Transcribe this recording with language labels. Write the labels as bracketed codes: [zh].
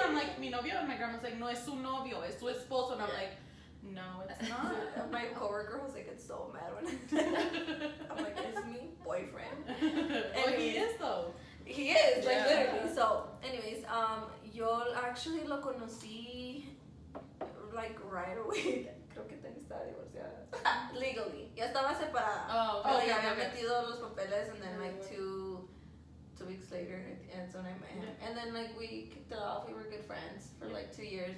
[en] and I'm like, [es] mi novio, [en] and my grandma's like, [es] no, es su novio, es su esposo, [en] and I'm like, no, it's not. My coworker was like, it's so mad when I'm like, it's me boyfriend. Oh, he is though. He is, like literally. So, anyways, [es] yo [en] actually [es] lo conocí [en] like right away. [es] Creo que estaba divorciada. Legally. Ya estaba separada. [en] Oh, [es] Pero [en] okay, [es] ya había [en] okay. [es] metido los papeles, [en] and then like two weeks later, and so I met him. And then like we kicked it off. We were good friends for like 2 years.